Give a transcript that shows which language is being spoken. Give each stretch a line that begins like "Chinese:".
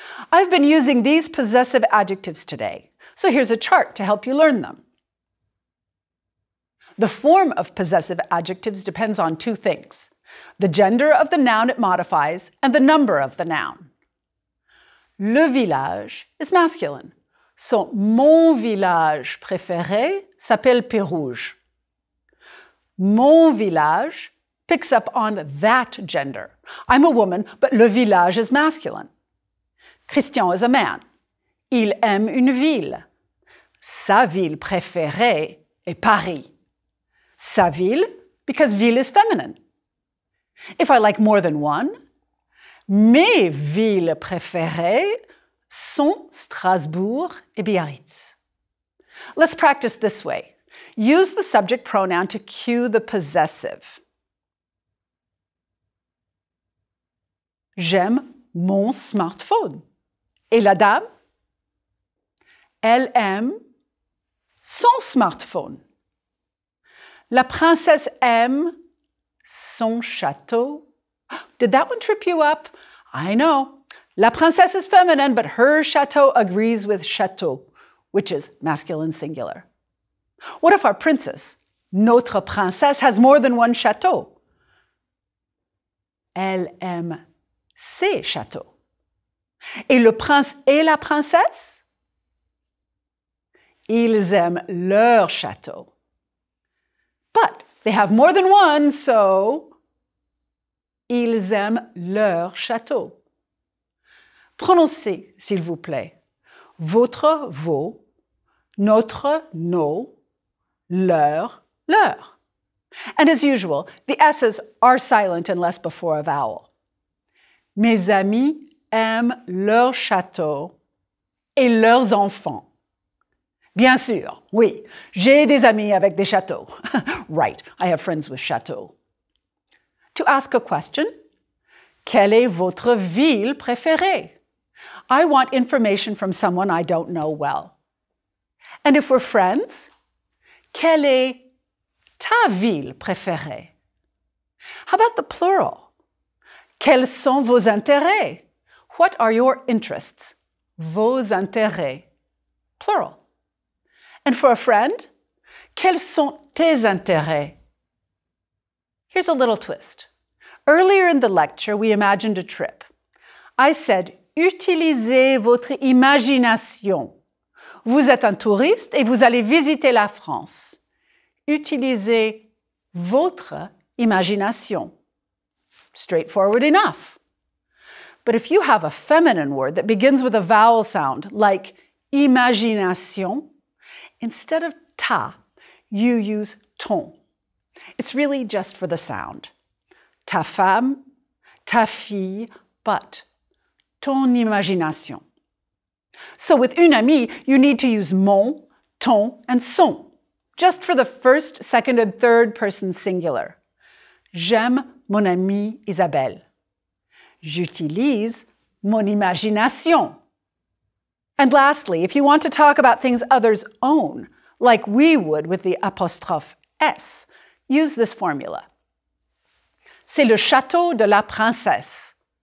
English: I've been using these possessive adjectives today, so here's a chart to help you learn them. The form of possessive adjectives depends on two things: the gender of the noun it modifies and the number of the noun.
French: Le village
English: is masculine, so
French: mon village préféré s'appelle Pérouge. Mon village
English: picks up on that gender. I'm a woman, but le village is masculine.
French: Christian
English: is a man.
French: Il aime une ville. Sa ville préférée est Paris. Sa ville,
English: because ville is feminine. If I like more than one,
French: mes villes préférées sont Strasbourg et Biarritz.
English: Let's practice this way. Use the subject pronoun to cue the possessive.
French: J'aime mon smartphone. Et la dame? Elle aime son smartphone. La princesse aime son château.
English: Did that one trip you up? I know. La princesse is feminine, but her château agrees with château, which is masculine singular. What if our princess,
French: notre princesse,
English: has more than one château?
French: Elle aime ses châteaux. Et le prince et la princesse? Ils aiment leur château.
English: But they have more than one, so
French: Ils aiment leur château. Prononcez, s'il vous plaît. Votre, vos, notre, nos, leur, leur.
English: And as usual, the S's are silent unless before a vowel.
French: Mes amis aiment leur château et leurs enfants. Bien sûr, oui, j'ai des amis avec des châteaux.
English: Right, I have friends with châteaux. To ask a question,
French: quelle est votre ville préférée?
English: I want information from someone I don't know well. And if we're friends,
French: quelle est ta ville préférée?
English: How about the plural?
French: Quels sont vos intérêts?
English: What are your interests?
French: Vos intérêts. Plural.
English: And for a friend,
French: quels sont tes intérêts?
English: Here's a little twist. Earlier in the lecture, we imagined a trip. I said,
French: utilisez votre imagination. Vous êtes un touriste et vous allez visiter la France. Utilisez votre imagination.
English: Straightforward enough. But if you have a feminine word that begins with a vowel sound, like imagination, instead of ta, you use ton. It's really just for the sound.
French: Ta femme, ta fille,
English: but
French: ton imagination.
English: So with une amie, you need to use mon, ton, and son, just for the first, second, and third person singular.
French: J'aime mon amie Isabelle. J'utilise mon imagination.
English: And lastly, if you want to talk about things others own, like we would with the apostrophe S, use this formula.
French: C'est le château de la princesse.